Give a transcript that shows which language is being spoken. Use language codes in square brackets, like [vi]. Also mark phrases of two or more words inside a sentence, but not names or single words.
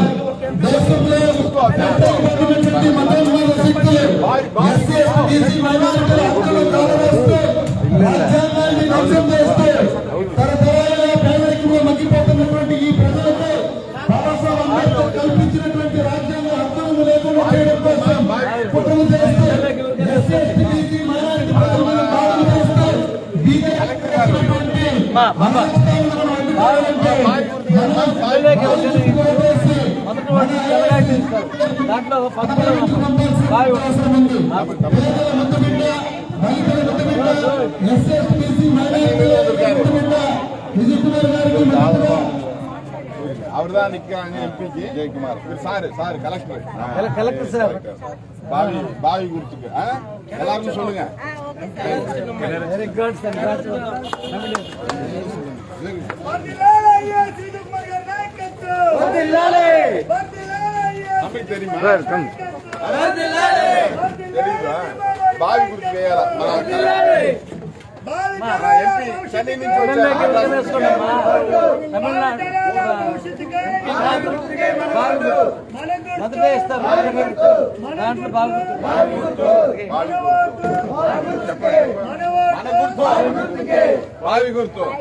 [te] దేశంలో మతోన్మాద శక్తులు ఎస్సీ ఎస్టీ మైనారిటీల హక్కులను కాలవేస్తూ రాజ్యాంగాన్ని ధ్వంసం చేస్తూ తరతరాలుగా పేదరికంలో మగ్గిపోతున్నటువంటి ఈ ప్రజలకు బాబాసాహెబ్ అంబేద్కర్ కల్పించినటువంటి రాజ్యాంగ హక్కులను లేకుండా చేయడం కోసం కుట్రలు చేస్తూ ఎస్సీ ఎస్టీ బీసీ మైనారిటీ ప్రజలను దాడులు చేస్తూ బీజేపీ దాంట్లో [ta] அவர்தான் நிக்கிறாங்க எம்பிக்கு ஜெயக்குமார் சார் கலெக்டர் சார் பாவி குருத்துக்கு எல்லாருக்கும் சொல்லுங்க. [te] தெரியுமா బావి గుర్తు వేయాల ఎంపీ చెన్నై నుంచి బావి గుర్తు